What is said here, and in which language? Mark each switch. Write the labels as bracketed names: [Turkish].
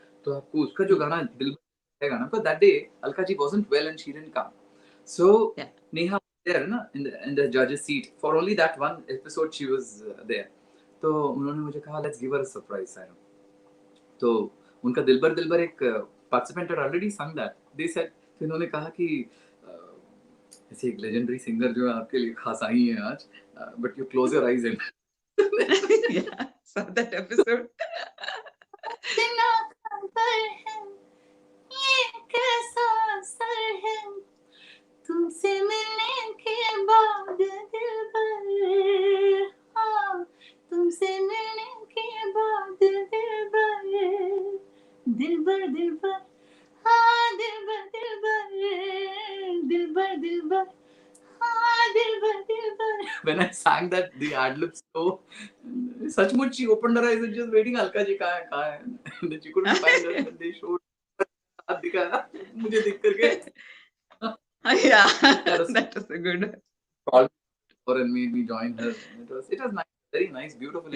[Hindi] तो आपको उसका जो गाना दिल है गाना, [English] but that day Alka ji wasn't well and she didn't come. So Yeah. Neha was there ना in the judge's seat for only that one episode she was there. [Hindi] तो उन्होंने मुझे कहा [English] let's give her a surprise, Sairam. [Hindi] तो उनका दिलबर एक [English] participant had already sung that. They said, [Hindi] तो इन्होंने कहा कि ऐसे एक लेजेंडरी सिंगर जो है आपके लिए खास आई है आज, [English] But you close your eyes and Yeah, saw that episode. [Hindi] इतना खबर है, ये कैसा असर है, तुमसे मिलने के बाद दिलबर. हाँ, तुमसे मिलने के बाद दिलबर. दिलबर दिलबर, हाँ दिलबर दिलबर, दिलबर दिलबर, हाँ दिलबर दिलबर. [English] when I sang that the ad libs so सचमुच she opened her eyes and just waiting [Hindi] Alka ji कहाँ है [English] and then she couldn't find her and they showed [Hindi] हाथ दिखाया मुझे देख करके [English] Yeah, That was- that was a good. called her and made me join her. It was nice, very nice, beautiful